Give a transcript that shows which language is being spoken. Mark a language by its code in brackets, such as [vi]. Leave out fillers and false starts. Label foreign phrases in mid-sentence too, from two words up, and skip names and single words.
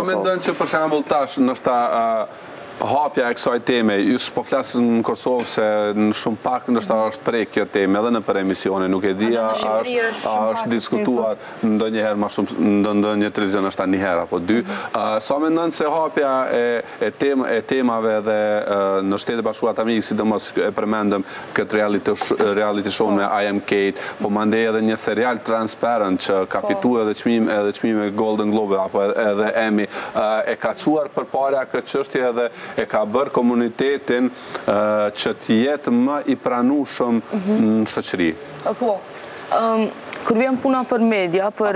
[sq] Sa mendon që për shembull tash nështë hapja e kësaj teme, ju s'po flasë në Kosovë se në shumë pak nështë është prej kjo teme edhe në për emisione, nuk e di a është diskutuar ndonjëherë ma shumë, ndonjë televizion është ta njëherë apo dy. Sa mendon se hapja e temave dhe në Shtetet e Bashkuara të Amerikës, sidomos e përmendëm këtë [en] reality show [sq] me I Am Kate, po mandej edhe një serial Transparent që ka fitu edhe çmime Golden Globe apo edhe Emmy, e ka quar përpara këtë çështje edhe e ka bërë komunitetin që t'jetë më i pranueshëm në shoqëri. Po, kur vjen puna për media, për...